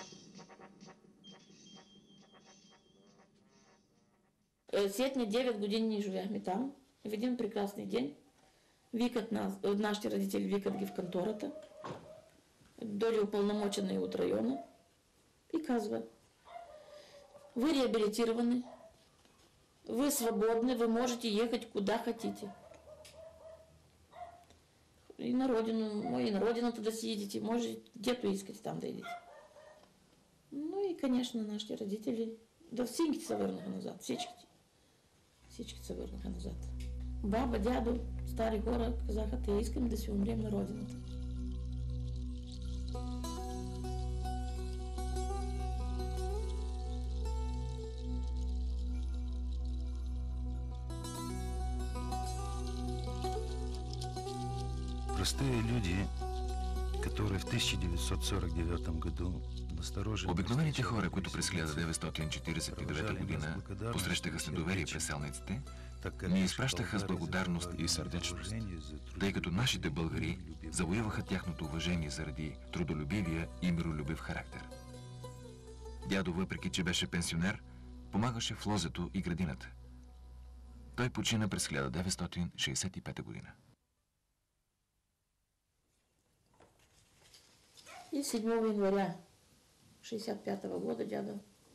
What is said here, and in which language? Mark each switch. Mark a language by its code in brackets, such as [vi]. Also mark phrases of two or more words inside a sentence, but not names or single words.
[bg] Сетни 9 години ние живяхме там. В един прекрасен ден викат нас, нашите родители викат ги в контората. Дойде упълномочена и от района и казва: [ru] вы реабилитированы, вы свободны, вы можете ехать куда хотите. И на родину, [bg] и на родината да си идите, може где-то искате там да идите. [ru] Ну и, конечно, [bg] нашите родители, да всичките се върнаха назад, всичките. Всички се върнаха назад. Баба, дядо, стари хора казаха: те искам да си умрем на родината. [ru] Простые люди, которые в 1949 году настороженно... [bg] Обикновените хора, които през 1949 година посрещаха с недоверие преселниците, ни изпращаха с благодарност и сърдечност, тъй като нашите българи завоюваха тяхното уважение заради трудолюбивия и миролюбив характер. Дядо, въпреки че беше пенсионер, помагаше в лозето и градината. Той почина през 1965 година. [ru] И 7 января 1965 года дядо